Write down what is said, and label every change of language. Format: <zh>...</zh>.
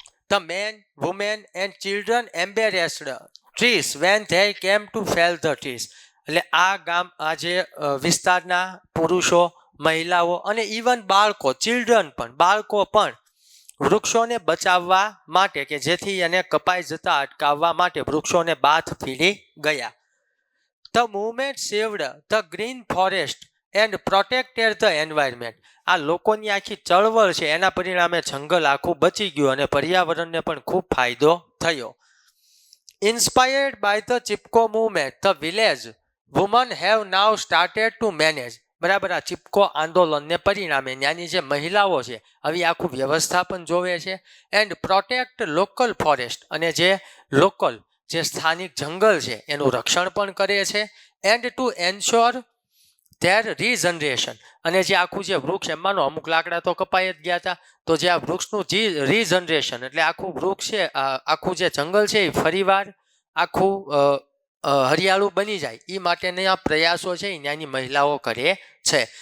<en>The men, women and children embarrassed trees when they came to fell the trees.</en> <gu>એટલે આ જે વિસ્તારના પુરુષો, મહિલાઓ અને ઇવન બાળકો, ચિલ્ડ્રન પણ, બાળકો પણ વૃક્ષોને બચાવવા માટે કે જેથી એને કપાઈ જતા અટકાવવા માટે વૃક્ષોને બાથ ભીડી ગયા.</gu> <en>The movement saved the green forest and protected the environment.</en> <gu>આ લોકોની આખી ચળવળ છે એના પરિણામે જંગલ આખું બચી ગયું અને પર્યાવરણને પણ ખૂબ ફાયદો થયો.</gu> <en>Inspired by the Chipko movement, the village women have now started to manage.</en> <gu>બરાબર, આ ચિપકો આંદોલનને પરિણામે ત્યાંની જે મહિલાઓ છે હવે આખું વ્યવસ્થાપન જોવે છે.</gu> <en>and protect local forest,</en> <gu>અને જે લોકલ જે સ્થાનિક જંગલ છે એનું રક્ષણ પણ કરે છે.</gu> <en>and to ensure their regeneration,</en> <gu>અને જે આખું જે વૃક્ષ, એમાંનો અમુક લાકડા તો કપાઈ જ ગયા હતા, તો જે આ વૃક્ષનું જે રીજનરેશન એટલે આખું વૃક્ષ છે, આખું જે જંગલ છે એ ફરીવાર આખું હરિયાળું બની જાય એ માટેના પ્રયાસો છે એ ત્યાંની મહિલાઓ કરે છે.</gu>